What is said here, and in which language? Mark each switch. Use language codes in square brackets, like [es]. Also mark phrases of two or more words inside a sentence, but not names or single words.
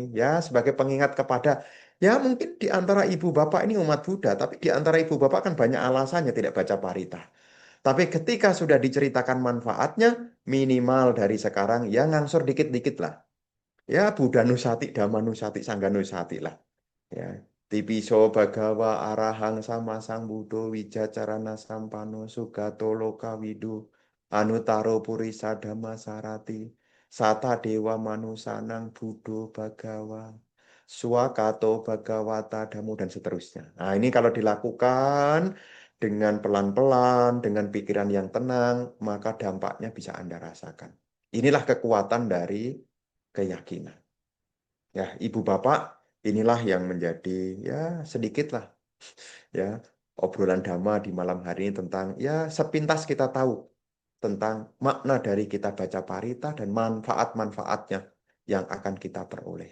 [id] Ya, sebagai pengingat kepada, ya mungkin di antara ibu bapak ini umat Buddha, tapi di antara ibu bapak kan banyak alasannya tidak baca parita. Tapi ketika sudah diceritakan manfaatnya, minimal dari sekarang ya ngangsur dikit-dikit lah. Ya, [pi] Buddha Nusati, Dhamma Nusati, Sangga Nusati [id] lah. Ya. [pi] Tipiso Bhagawa Arahang Sama Sang Buddho Wijacarana Sampano Sugato Loka Widu Anutaro Purisa Dhamma Sarati Sata Dewa Manusanang Buddho Bhagawa Swakato Bhagawata Dhammo [id] dan seterusnya. Nah, ini kalau dilakukan dengan pelan-pelan, dengan pikiran yang tenang, maka dampaknya bisa Anda rasakan. Inilah kekuatan dari keyakinan. Ya, ibu bapak, inilah yang menjadi ya sedikit lah ya obrolan dhamma di malam hari ini tentang ya sepintas kita tahu tentang makna dari kita baca parita dan manfaat-manfaatnya yang akan kita peroleh.